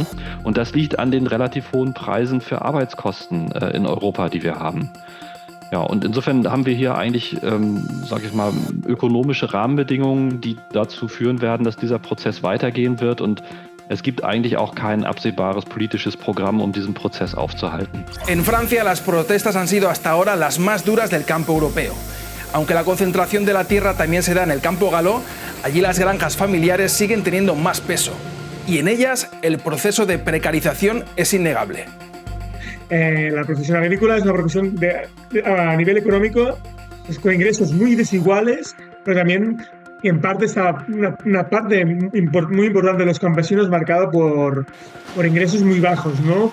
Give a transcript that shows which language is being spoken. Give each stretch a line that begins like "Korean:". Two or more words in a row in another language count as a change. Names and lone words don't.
German: Und das liegt an den relativ hohen Preisen für Arbeitskosten in Europa, die wir haben. Ja, und insofern haben wir hier eigentlich, sage ich mal, ökonomische Rahmenbedingungen, die dazu führen werden, dass dieser Prozess weitergehen wird. Und es gibt eigentlich auch kein absehbares politisches Programm, um diesen Prozess aufzuhalten.
Spanish: En Francia, las protestas han sido hasta ahora las más duras del campo europeo. Aunque la concentración de la tierra también se da en el campo galó, allí las granjas familiares siguen teniendo más peso. Y en ellas, el proceso de precarización es innegable. La profesión agrícola es una profesión a nivel económico pues, con ingresos muy desiguales, pero también en parte está una parte muy importante de los campesinos marcada por ingresos muy bajos, ¿no?